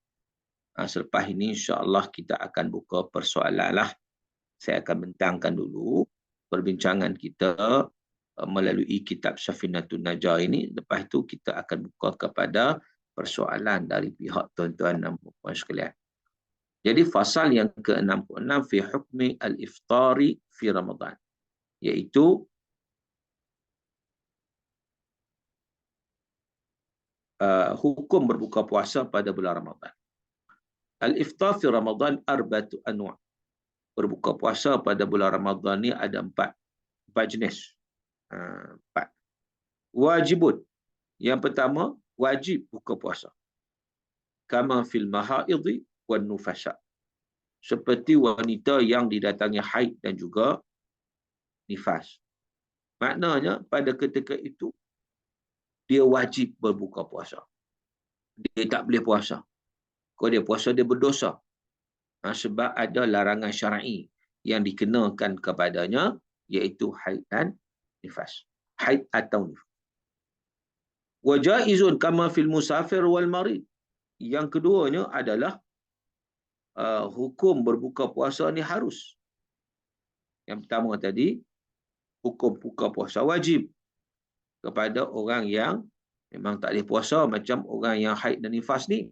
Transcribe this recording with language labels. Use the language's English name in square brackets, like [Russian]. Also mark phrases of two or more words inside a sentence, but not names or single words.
[Malay] Selepas ini insya-Allah kita akan buka persoalan lah. Saya akan bentangkan dulu perbincangan kita melalui kitab Safinatun Najah ini. Lepas itu kita akan buka kepada persoalan dari pihak tuan-tuan dan puan sekalian. Jadi fasal yang ke-66 [Arabic] في حكم الإفطار في رمضان, [Malay] iaitu hukum berbuka puasa pada bulan Ramadan. [Arabic] الإفطار في رمضان أربعة أنواع'. [Malay] Berbuka puasa pada bulan Ramadan ni ada 4 jenis. [Arabic] 4. Wajibun. [Malay] Yang pertama, wajib buka puasa. [Arabic] كما في الحائض والنفساء. [Malay] Seperti wanita yang didatangi haid dan juga nifas. Maknanya pada ketika itu dia wajib berbuka puasa. Dia tak boleh puasa. Kalau dia puasa dia berdosa. Sebab ada larangan syar'i yang dikenakan kepadanya, iaitu haid dan nifas. Haid atau nifas. [Arabic] وجائز كما في المسافر والمريض. [Malay] Yang keduanya adalah hukum berbuka puasa ni harus. Yang pertama tadi, hukum buka puasa wajib kepada orang yang memang tak boleh puasa, macam orang yang haid dan nifas ni.